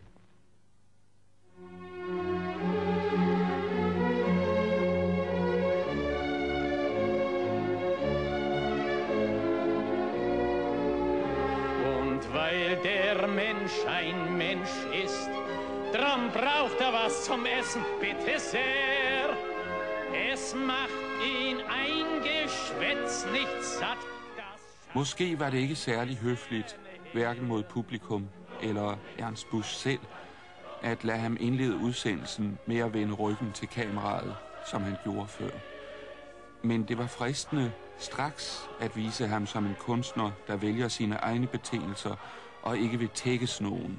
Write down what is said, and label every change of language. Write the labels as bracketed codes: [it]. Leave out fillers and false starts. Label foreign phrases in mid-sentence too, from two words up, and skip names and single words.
[de] Und weil der Mensch ein Mensch ist, drum braucht er was zum Essen, bitte sehr. Es macht ihn ein Geschwätz nicht satt. [da] Måske var det ikke særlig høfligt, hverken mod publikum eller Ernst Busch selv, at lade ham indlede udsendelsen med at vende ryggen til kameraet, som han gjorde før. Men det var fristende straks at vise ham som en kunstner, der vælger sine egne betingelser og ikke vil tækkes nogen.